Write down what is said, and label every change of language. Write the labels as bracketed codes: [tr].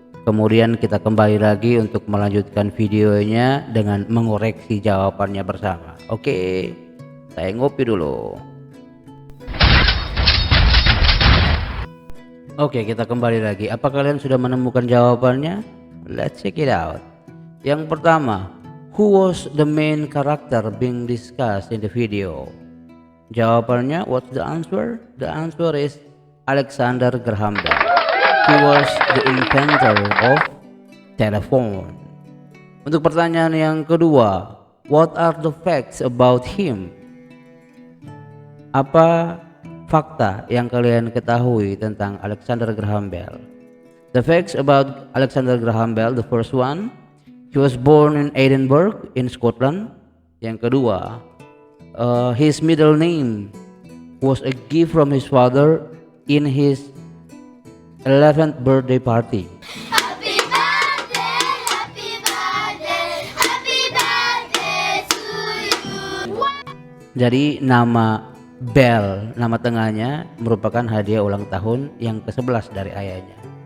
[id] Kemudian kita kembali lagi untuk melanjutkan videonya dengan mengoreksi jawabannya bersama. Oke, saya ngopi dulu. Oke, kita kembali lagi. Apa kalian sudah menemukan jawabannya? [en] Let's check it out. [id] Yang pertama, [en] who was the main character being discussed in the video? Jawabannya, what's the answer? The answer is Alexander Graham Bell. He was the inventor of telephone. [id] Untuk pertanyaan yang kedua, [en] what are the facts about him? [id] Apa fakta yang kalian ketahui tentang Alexander Graham Bell? [en] The facts about Alexander Graham Bell, the first one, he was born in Edinburgh in Scotland. [id] Yang kedua, [en] his middle name was a gift from his father in his 11th birthday party. Happy birthday, happy birthday, happy birthday to you. [id] Jadi nama Bell, nama tengahnya merupakan hadiah ulang tahun yang ke-11 dari ayahnya.